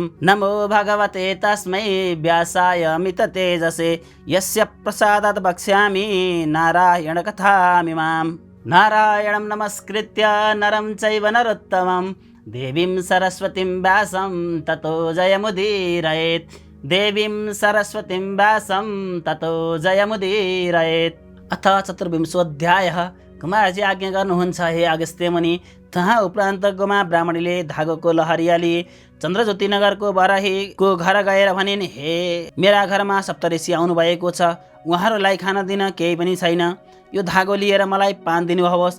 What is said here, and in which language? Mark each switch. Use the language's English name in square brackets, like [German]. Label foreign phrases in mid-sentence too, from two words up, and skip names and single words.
[Sanskrit] नमो भगवते तस्मै व्यासाय मिततेजसे यस्य प्रसादात् वक्ष्यामि नारायणकथामिमाम्। नारायणं नमस्कृत्य नरं चैव नरोत्तमं देवीं सरस्वतीं व्यासं ततो जयमुदीरयेत्। देवीं सरस्वतीं व्यासं ततो जयमुदीरयेत्। अथ चतुर्विंशोऽध्यायः। [Nepali] कुमारजी आज्ञा गर्नुहुन्छ हे अगस्त्य मुनि। तहाँ उपरान्त गोमा ब्राह्मणीले धागोको लहरियाली चन्द्रज्योति नगरको बराहीको घर गएर भनिन्, हे मेरा घरमा सप्तऋषि आउनु भएको छ। उहाँहरूलाई खान दिन केही पनि छैन। यो धागो लिएर मलाई पान दिनुहोस्।